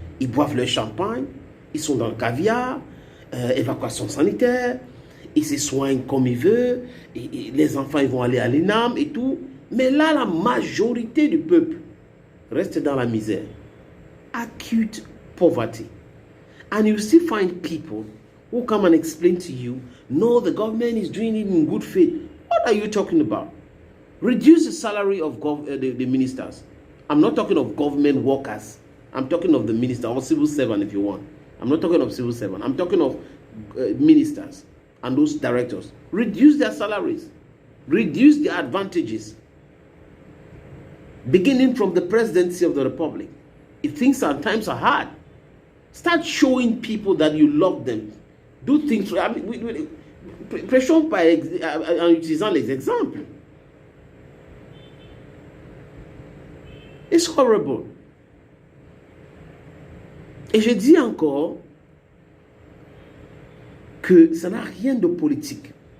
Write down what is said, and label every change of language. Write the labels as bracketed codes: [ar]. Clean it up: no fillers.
[fr] Ils boivent leur champagne, ils sont dans le caviar, évacuation sanitaire, ils se soignent comme ils veulent, et les enfants ils vont aller à l'ENAM et tout. Mais là, la majorité du peuple reste dans la misère. [en] Acute poverty. And you still find people who come and explain to you, no, the government is doing it in good faith. What are you talking about? Reduce the salary of the ministers. I'm not talking of government workers. I'm talking of the minister or civil servant if you want. I'm not talking of civil servant. I'm talking of ministers and those directors. Reduce their salaries. Reduce their advantages. Beginning from the presidency of the republic. If times are hard, start showing people that you love them. Do things. I mean, [fr] prêchons en utilisant les exemples. [en] It's horrible. [fr] Et je dis encore que ça n'a rien de politique.